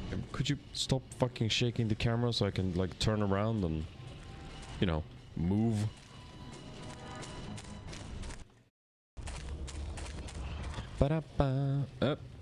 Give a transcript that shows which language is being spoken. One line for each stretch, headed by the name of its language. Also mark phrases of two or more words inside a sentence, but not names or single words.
English: could you stop fucking shaking the camera so I can like turn around and, you know, move? Ba-da-ba. Up.